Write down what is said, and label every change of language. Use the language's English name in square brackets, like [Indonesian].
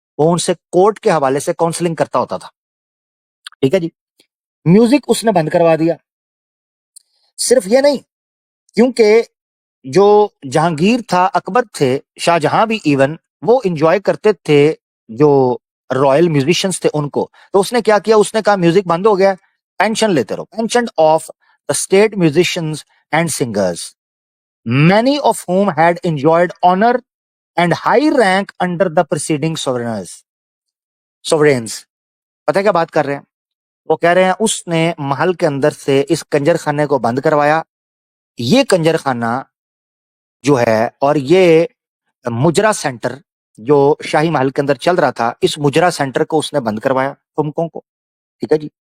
[Urdu] وہ ان سے کورٹ کے حوالے سے کاؤنسلنگ کرتا ہوتا تھا. ٹھیک ہے جی. میوزک اس نے بند کروا دیا. صرف یہ نہیں، کیونکہ جو جہانگیر تھا، اکبر تھے، شاہ جہاں بھی ایون، وہ انجوائے کرتے تھے جو رائل میوزیشنز تھے ان کو. تو اس نے کیا کیا، اس نے کہا میوزک بند ہو گیا، پینشن لیتے رہو. [English] Pension of the state musicians and singers, many of whom had enjoyed honor and high rank under the preceding sovereigns. [Urdu] پتہ ہے کیا بات کر رہے ہیں؟ وہ کہہ رہے ہیں اس نے محل کے اندر سے اس کنجر خانے کو بند کروایا. یہ کنجر خانہ جو ہے اور یہ مجرا سینٹر جو شاہی محل کے اندر چل رہا تھا، اس مجرا سینٹر کو اس نے بند کروایا، تمکوں کو. ٹھیک ہے جی.